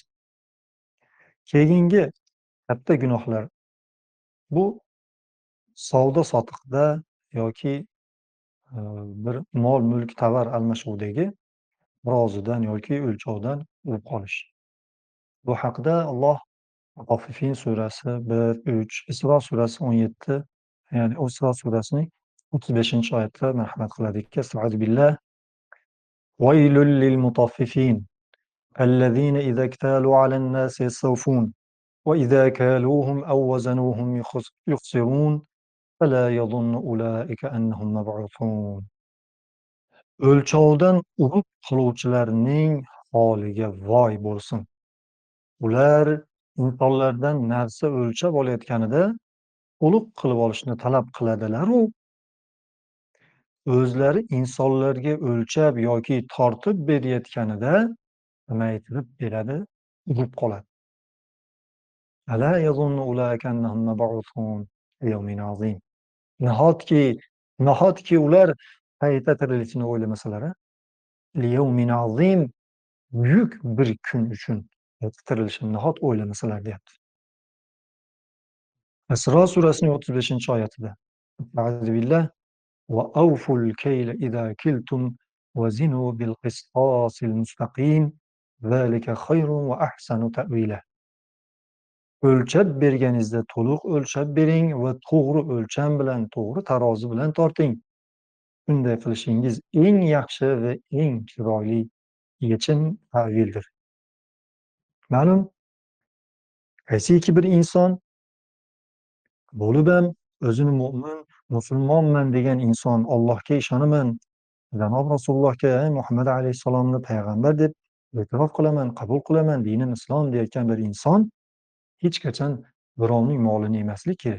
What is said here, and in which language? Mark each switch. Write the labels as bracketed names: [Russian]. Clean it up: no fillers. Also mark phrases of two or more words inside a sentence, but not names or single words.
[Uzbek] Keyingi katta gunohlar bu savdo-sotiqda yoki bir mol-mulk, tovar almashuvdagi rozidan yoki o'lchovdan urib qolish. Bu haqida Alloh Mutaffifin surasi 1, 3, Isro surasi 17, ya'ni Isro surasining 35-oyatida marhamat qiladiki: [Arabic] "أستعيذ بالله. ويل للمطففين الذين إذا اكتالوا على الناس يستوفون وإذا كالوهم أو وزنوهم يخسرون ألا يظن أولئك أنهم مبعوثون." [Uzbek] O'lchovdan urib qiluvchilarning holiga voy bo'lsin. Ular insonlardan narsa o'lchab olayotganida to'liq qilib olishni talab qiladilar-u, o'zlari insonlarga o'lchab yoki tortib berayotganida kamaytirib beradi, urib qoladi. [Arabic] ألا يظن أولئك أنهم مبعوثون ليوم عظيم. [Uzbek] Nahotki, nahotki ular qayta tirilishini o'ylamasalar, [Arabic] ليوم عظيم, [Uzbek] buyuk bir kun uchun qayta tirilishini nahot o'ylamasalar deyapti. Isro surasining 35-oyatida: [Arabic] "أعوذ بالله وأوفوا الكيل إذا كلتم وزنوا بالقسطاس المستقيم ذلك خير وأحسن تأويلا." [Uzbek] O'lchab berganingizda to'liq o'lchab bering va to'g'ri o'lcham bilan, to'g'ri tarozi bilan torting. Bunday qilishingiz eng yaxshi va eng chiroyli yechim, ta'vildir. Ma'lum, qaysiki bir inson bo'lib ham o'zini mo'min, musulmonman degan inson, Allohga ishonaman, janob Rasulullohga, Muhammad alayhissalomni payg'ambar deb e'tirof qilaman, qabul qilaman, dinim islom deyotgan bir inson hech qachon birovning molini yemaslik kerak.